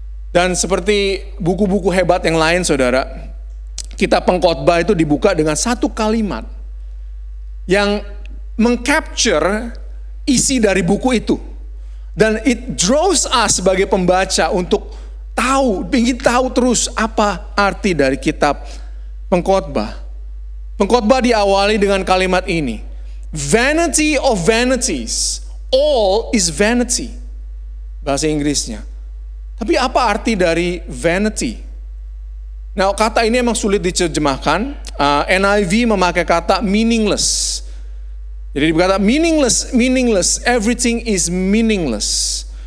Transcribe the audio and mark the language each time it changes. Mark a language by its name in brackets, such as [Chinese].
[Indonesian] Dan seperti buku-buku hebat yang lain, saudara, kitab Pengkhotbah itu dibuka dengan satu kalimat yang mengcapture isi dari buku itu. Dan [English] it draws us [Indonesian] sebagai pembaca untuk ingin tahu terus apa arti dari kitab Pengkhotbah. Pengkhotbah diawali dengan kalimat ini. [English] Vanity of vanities, all is vanity. [Indonesian] Bahasa Inggrisnya. Tapi apa arti dari vanity? Nah, kata ini emang sulit diterjemahkan. NIV memakai kata meaningless. Jadi berkata [English] meaningless, everything is meaningless.